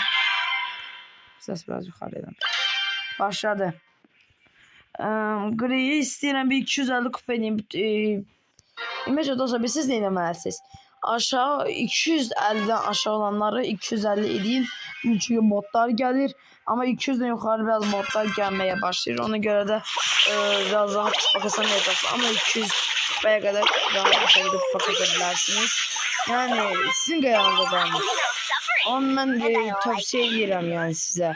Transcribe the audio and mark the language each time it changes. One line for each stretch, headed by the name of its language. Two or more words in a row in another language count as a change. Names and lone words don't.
Azerbaijani: Səs biraz yuxarıdan. Başladı. Grey'i istəyirəm. Bir 250 kupa edeyim. İməcə dostlar, siz nə eləməlisiniz? Aşağı 250'den aşağı olanları 250 edeyim. Çünki modlar gəlir.
Turkish: Ama 200'den yukarı biraz modlar gelmeye başlıyor. Ona göre de biraz rahat kupa kasamayacağız. Ama 200 kupaya kadar rahat bir şekilde kupa kasabilirsiniz. Yani sizin ayağınıza kalmış. Ama ben tavsiye ederim yani size.